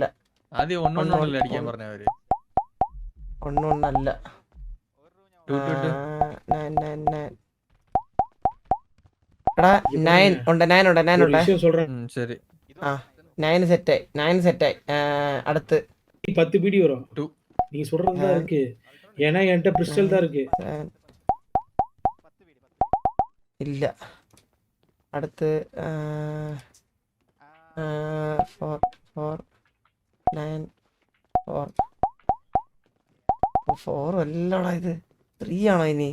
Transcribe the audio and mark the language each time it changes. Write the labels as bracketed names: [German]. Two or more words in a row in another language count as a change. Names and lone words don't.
[Malayalam] ആദ്യം 1 അടിക്കാൻ പറഞ്ഞവര്. 1 1 അല്ല. 9 9 9. എടാ 9 ഉണ്ട്, 9 ഉണ്ട്, 9 ഉണ്ട്. ശരി 9 സെറ്റായി, 9 സെറ്റായി. അടുത്ത് [Tamil] 10 பிடி வரும். நீ சொல்றது தான் இருக்கு, ஏன்னா என்கிட்ட பிரிஸ்டல் தான் இருக்கு. [Malayalam] ഇല്ല. അടുത്ത് 4 4 9 4 4 അല്ലടാ, ഇത് 3 ആണോ ഇനി?